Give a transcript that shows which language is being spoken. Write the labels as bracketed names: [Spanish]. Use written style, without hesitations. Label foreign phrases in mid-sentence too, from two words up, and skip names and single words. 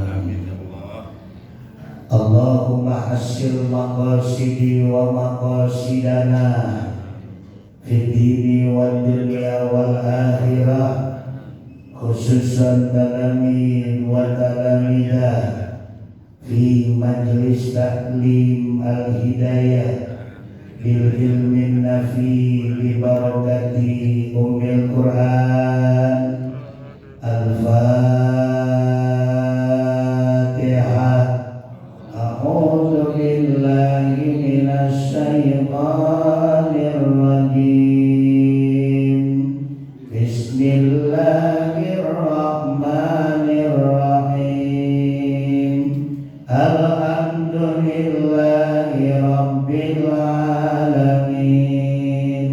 [Arabic] اللهم حصل مقاصدي ومقاصدنا في الدين والدنيا والآخرة خصوصا تلاميذ وتلميذات في مجلس تعليم الهداية بالعلم النافع ببركة أم القرآن. Al-Fatihah. أعوذ بالله من الشيطان الرجيم. Bismillahirrahmanirrahim. الحمد لله رب العالمين.